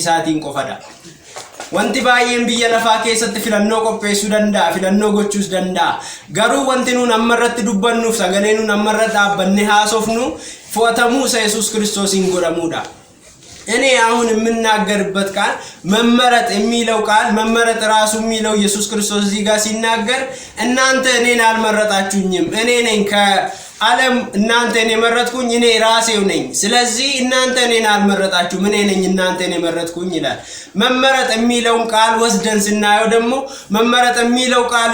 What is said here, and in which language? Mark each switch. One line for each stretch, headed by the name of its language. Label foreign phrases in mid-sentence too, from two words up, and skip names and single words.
Oromo: isaatiin qofadha wanti baay'een biyya lafaa keessatti filannoo qopheessuu danda'a filannoo gochuus danda'a garuu wanti nuun amma irratti dubbannuuf sagalee nuun amma irra dhaabbanne haasofnu fu'atamuu isa Jesus Kristosiin godhamuudha
Amharic: እኔ አሁን የምናገርበት ቃል መመረጥ የሚለው ቃል መመረጥ ራሱ የሚለው ኢየሱስ ክርስቶስ እዚህ ጋር ሲናገር እናንተ እኔን አልመረጣችሁኝም እኔ ነኝ ከዓለም እናንተን የመረጥኩኝ እኔ ራሴው ነኝ ስለዚህ እናንተ እኔን አልመረጣችሁም እኔ ነኝ እናንተን የመረጥኩኝ ይላል መመረጥ የሚለው ቃል ወስደን ስናየው ደግሞ መመረጥ የሚለው ቃል